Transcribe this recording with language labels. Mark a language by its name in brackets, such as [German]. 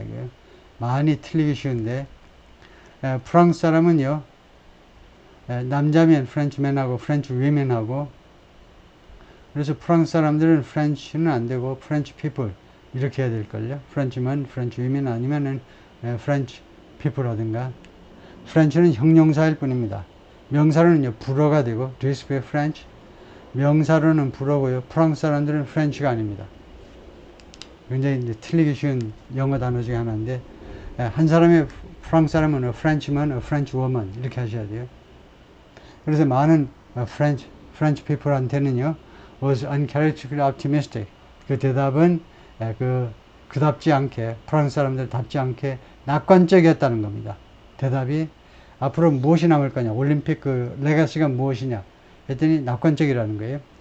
[Korean] 이게 많이 틀리기 쉬운데 프랑스 사람은요 남자면 프렌치맨하고 프렌치 위맨하고 그래서 프랑스 사람들은 프렌치는 안 되고 프렌치 피플 이렇게 해야 될걸요. 프렌치맨, 프렌치 위맨 아니면은 프렌치 피플하든가. 프렌치는 형용사일 뿐입니다. 명사로는요 불어가 되고 [English] Do you speak French? [Korean] 명사로는 불어고요. 프랑스 사람들은 프렌치가 아닙니다. 굉장히 이제 틀리기 쉬운 영어 단어 중에 하나인데 한 사람의 프랑스 사람은 [English] a Frenchman, a French woman [Korean] 이렇게 하셔야 돼요. 그래서 많은 [English] French people [Korean] 한테는요 [English] was uncharacteristically optimistic. [Korean] 그 대답은 그답지 않게 프랑스 사람들답지 않게 낙관적이었다는 겁니다. 대답이 앞으로 무엇이 남을 거냐, 올림픽 그 레가시가 무엇이냐 했더니 낙관적이라는 거예요.